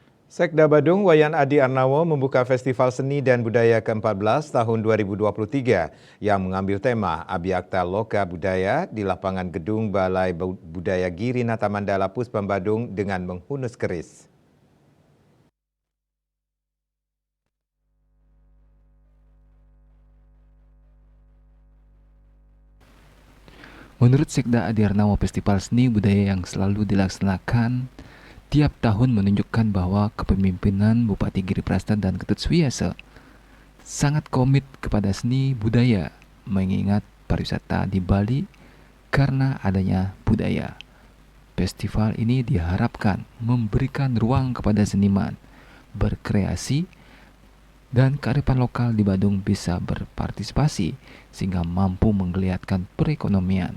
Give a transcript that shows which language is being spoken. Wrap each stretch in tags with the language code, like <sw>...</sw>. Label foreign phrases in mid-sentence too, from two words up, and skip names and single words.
<id>Sekda Badung Wayan Adi Arnawo membuka Festival Seni dan Budaya ke-14 tahun 2023 yang mengambil tema Abyakta Loka Budaya di lapangan gedung Balai Budaya Giri Nata Mandala Puspam Badung dengan menghunus keris. Menurut Sekda Adi Arnawo, festival seni budaya yang selalu dilaksanakan tiap tahun menunjukkan bahwa kepemimpinan Bupati Giri Prasta dan Ketut Suwiese sangat komit kepada seni budaya, mengingat pariwisata di Bali karena adanya budaya. Festival ini diharapkan memberikan ruang kepada seniman berkreasi dan kearifan lokal di Badung bisa berpartisipasi sehingga mampu menggeliatkan perekonomian.</id>